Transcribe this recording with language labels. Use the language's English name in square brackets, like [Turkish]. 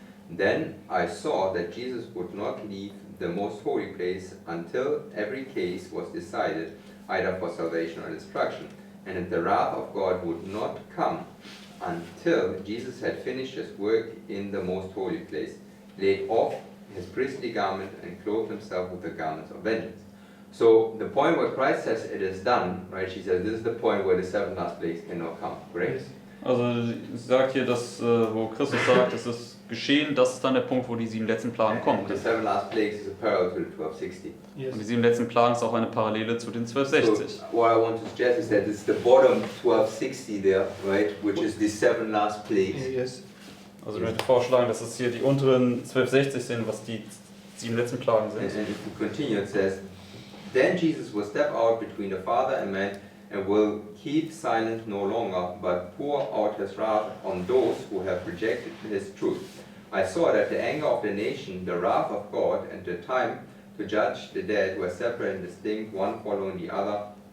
[English] Then I saw that Jesus would not leave the most holy place until every case was decided, either for salvation or destruction, and that the wrath of God would not come until Jesus had finished his work in the most holy place, laid off his priestly garment, and clothed himself with the garments of vengeance. So the point where Christ says it is done, right? She says this is the point where the seven last plagues cannot come, correct? [German] Also sie sagt hier, dass, wo Christus sagt, es ist geschehen, das ist dann der Punkt, wo die 7 letzten Plagen kommen. [English] And the seven last plagues is a parallel to the 1260. Yes. [German] Und die 7 letzten Plagen ist auch eine Parallele zu den 1260. [English] So what I want to suggest is that it's the bottom 1260 there, right? Which is the seven last plagues. Yes. [German] Also ich möchte vorschlagen, dass es hier die unteren 1260 sind, was die 7 letzten Plagen [English] And [German] sind. [English] if we continue, it says, Then Jesus will step out between the Father and man, and will keep silent no longer, but pour out his wrath on those who have rejected his truth. I saw that the anger of the nation, the wrath of God, and the time to judge the dead were separate and distinct, one following the other.